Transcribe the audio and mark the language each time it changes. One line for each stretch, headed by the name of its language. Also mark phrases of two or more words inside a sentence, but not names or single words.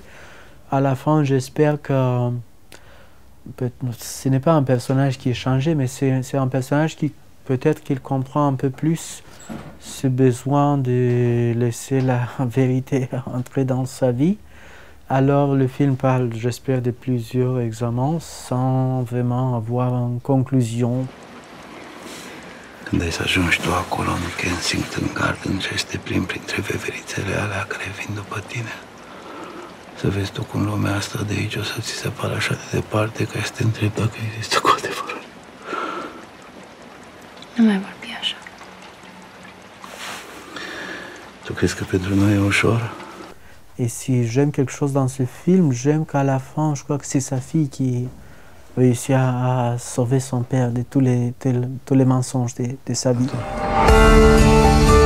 French: À la fin, j'espère que ce n'est pas un personnage qui est changé, mais c'est un personnage qui peut-être qu'il comprend un peu plus ce besoin de laisser la vérité entrer dans sa vie. Alors le film parle, j'espère, de plusieurs examens sans vraiment avoir une conclusion.
Romanian: Când ai să ajungi tu acolo în Kensington Gardens și este plin printre veverițele alea care vin după tine, să vezi tu cum lumea asta de aici o să ți se pară așa de departe că este întreb dacă există cu adevărat. Nu mai vorbi așa. Tu crezi că pentru noi e ușor?
French: Et si j'aime quelque chose dans ce film, j'aime qu'à la fin, je crois que c'est sa fille qui réussit à sauver son père de tous les mensonges de sa vie.